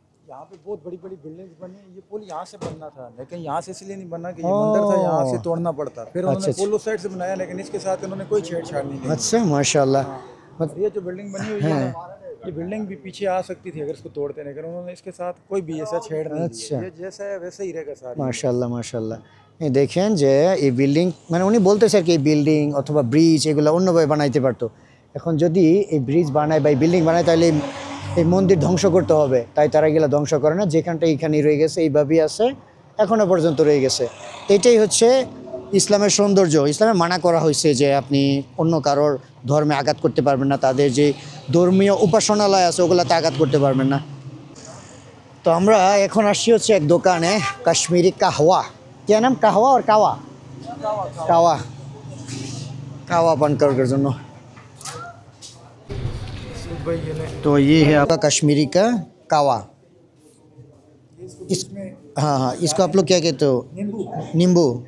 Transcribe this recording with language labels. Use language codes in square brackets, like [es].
[hi] यहाँ पे बहुत बड़ी बड़ी बिल्डिंग्स बनी, ये पुल यहाँ से बनना था लेकिन यहाँ से इसलिए नहीं बना कि ये मंदिर था, यहाँ से तोड़ना पड़ता, फिर उन्होंने पुल उस साइड से बनाया, लेकिन इसके साथ उन्होंने कोई छेड़छाड़ नहीं की। अच्छा माशाल्लाह। ये जो बिल्डिंग बनी हुई है ना, ये बिल्डिंग भी पीछे आ सकती थी अगर इसको तोड़ते, लेकिन उन्होंने इसके साथ कोई भी ऐसा छेड़ नहीं अच्छा। किया। ये जैसा है वैसे ही रहेगा सारा। [bn] মাশাআল্লাহ মাশাআল্লাহ। এই দেখেন যে এই বিল্ডিং মানে উনি বলতেছে আর কি এই বিল্ডিং অথবা ব্রিজ এগুলো অন্যভাবে বানাইতে পারতো, এখন যদি এই ব্রিজ বানায় বা এই বিল্ডিং বানায় তাহলে এই মন্দির ধ্বংস করতে হবে, তাই তারা এগুলো ধ্বংস করে না, যেখানটা এইখানেই রয়ে গেছে এইভাবেই আছে এখনো পর্যন্ত রয়ে গেছে। এটাই হচ্ছে ইসলামের সৌন্দর্য। ইসলামে মানা করা হয়েছে যে আপনি অন্য কারোর ধর্মে আঘাত করতে পারবেন না, তাদের যে ধর্মীয় উপাসনালয় আছে ওগুলোতে আঘাত করতে পারবেন না। তো আমরা এখন আসছি হচ্ছে এক দোকানে, কাশ্মীরি কাহওয়া, [hi] क्या नाम कहवा और कावा, कावा कावा पान कर [bn] জন্য। [hi] तो ये है आपका कश्मीरी का कावा। इस हाँ हाँ, इसको आप लोग क्या कहते हो? नींबू।